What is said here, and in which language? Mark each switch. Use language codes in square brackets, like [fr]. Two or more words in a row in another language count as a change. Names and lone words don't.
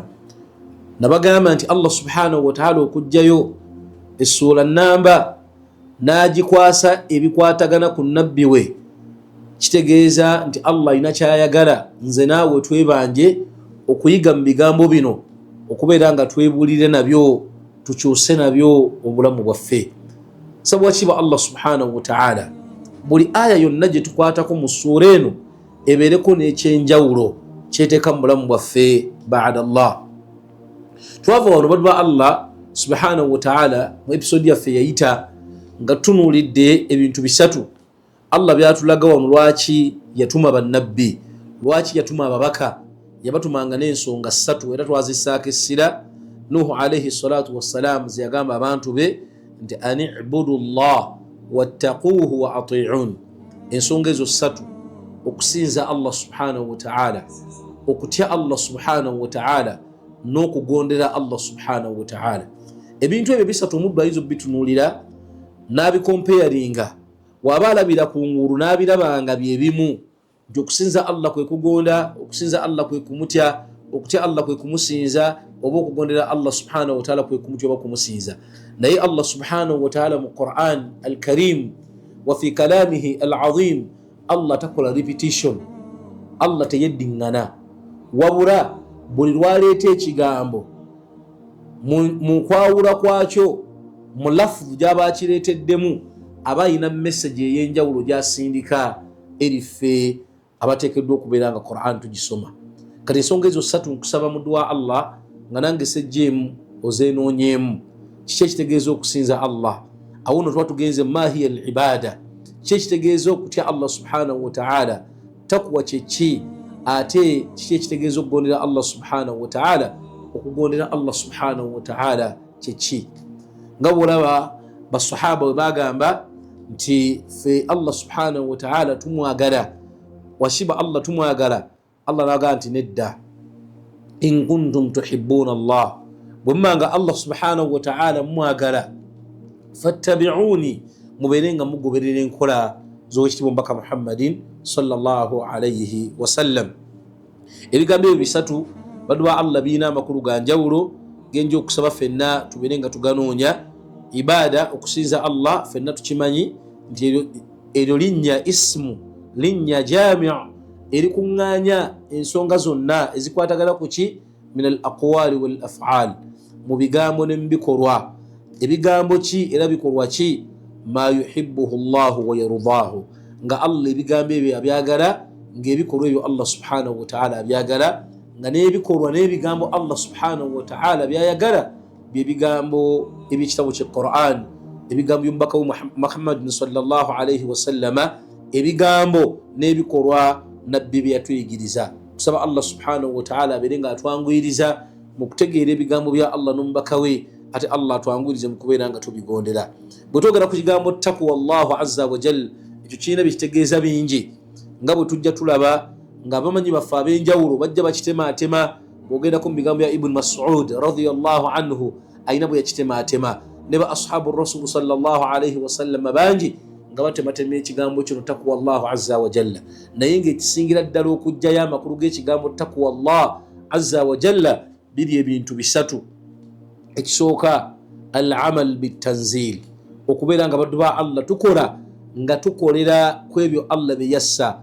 [lg] Nabagamba nti [ar] الله سبحانه وتعالى [lg] okujjayo essuula namba n'agikwasa ebikwatagana ku nabbi we, kitegeeza nti Allah alina kyayagala nze naawe twebanje okuyiga mu bigambo bino, okubeera nga twebuulire nabyo, tukyuse nabyo obulamu bwaffe. Sabwa kiba [ar] الله سبحانه وتعالى [lg] buli aya yonna gye tukwatako mu ssuura eno ebeereko n'ekyenjawulo kyeteeka mu bulamu bwaffe [ar] بعد الله. [lg] Twava wano baddu ba [ar] الله سبحانه وتعالى [lg] mu episode yaffe yayita nga tunuulidde ebintu bisatu Allah byatulaga wano lwaki yatuma bannabbi, lwaki yatuma ababaka. Yabatumanga n'ensonga ssatu era twazisaako essira. Nuuh [ar] عليه الصلاة والسلام [lg] ze yagamba abantu be nti [ar] أن اعبدوا الله واتقوه وأطيعون. [lg] Ensonga ezo ssatu: okusinza [ar] الله سبحانه وتعالى, [lg] okutya [ar] الله سبحانه وتعالى, [lg] n'okugondera [ar] الله سبحانه وتعالى. [lg] Ebintu ebyo bisatu omuddu ayinza obitunuulira n'abikompeyaringa, waba alabira ku ngulu n'abirabanga bye bimu, nti okusinza Allah kwe kugonda, okusinza Allah kwe kumutya, okutya Allah kwe kumusinza, oba okugondera [ar] الله سبحانه وتعالى [lg] kwe kumutya oba kumusinza. Naye [ar] الله سبحانه وتعالى [lg] mu [ar] القرآن الكريم وفي كلامه العظيم, [lg] Allah takola repetition, Allah teyeddiŋŋana, wabula buli lwaleeta ekigambo mu kwawula kwakyo mu lafuzu gy'aba akireeteddemu aba ayina message ey'enjawulo gy'asindika eriffe abateekeddwa okubeera nga Qur'an tugisoma. Kati ensonga ezo ssatu nkusaba muddu wa Allah nga nange sejjeemu ozenoonyeemu. Kiki ekitegeeza okusinza Allah? Awo nno tuba tugenze [ar] ماهية العبادة. [lg] Kiki ekitegeeza okutya [ar] الله سبحانه وتعالى? [lg] Takwa kye ki? Ate kiki ekitegeeza okugondera [ar] الله سبحانه وتعالى? [lg] okugondera [ar] الله سبحانه وتعالى [lg] kyeki nga bwolaba basahaba bwe bagamba nti fe [ar] الله سبحانه وتعالى [lg] tumwagala washiba Allah tumwagala Allah naga nti nedda [ar] إن كنتم تحبون الله [lg] bwemmanga [ar] الله سبحانه وتعالى [lg] mwagala fattabi'uni muberenga mugoberera enkola z'owekitiibwa mbaka Muhammadin [ar] صلى الله عليه وسلم. [lg] Ebigambo ebyo bisatu baddu ba Allah biina amakulu ga njawulo genja okusaba fenna tuberenga tuganoonya. Ibada okusinza Allah fenna tukimanyi nti eryo linnya ismu linnya jami' erikuŋŋaanya ensonga zonna ezikwatagala ku ki [ar] من الأقوال والأفعال [lg] mu bigambo ne mu bikolwa. Ebigambo ki era bikolwa ki? [ar] ما يحبه الله ويرضاه, [lg] nga Allah ebigambo ebyo abyagala ng'ebikolwa ebyo [ar] الله سبحانه وتعالى [lg] abyagala nga n'ebikolwa n'ebigambo [ar] الله سبحانه وتعالى [lg] byayagala byebigambo ebyekitabo kye Quran, ebigambo by'omubaka we Muhammad [ar] صلى الله عليه وسلم, [lg] ebigambo n'ebikolwa nabbi bye yatuyigiriza. Tusaba [ar] الله سبحانه وتعالى [lg] abeere nga atwanguyiriza mu kutegeera ebigambo bya Allah n'omubaka we, ate Allah atwanguyirize mu kubeera nga tubigondera. Bwe twogera ku kigambo [ar] تقوى الله عز وجل, [lg] ekyo kirina bikitegeeza bingi nga bwe tujja tulaba nga abamanyi baffe ab'enjawulo bajja bakitemaatema. Bw'ogendako mu bigambo bya Ibn Mas'ud [ar] رضي الله عنه [lg] ayina bwe yakitemaatema, ne ba [ar] أصحاب رسول صلى الله عليه وسلم [lg] bangi nga batematema ekigambo kino [ar] تقوى الله عز وجل. [lg] Naye ng'ekisingira ddala okujjayo amakulu g'ekigambo [ar] تقوى الله عز وجل [lg] biri ebintu bisatu. Ekisooka [ar] العمل بالتنزيل, [lg] okubeera nga baddu ba Allah tukola nga tukolera ku ebyo Allah bye yassa.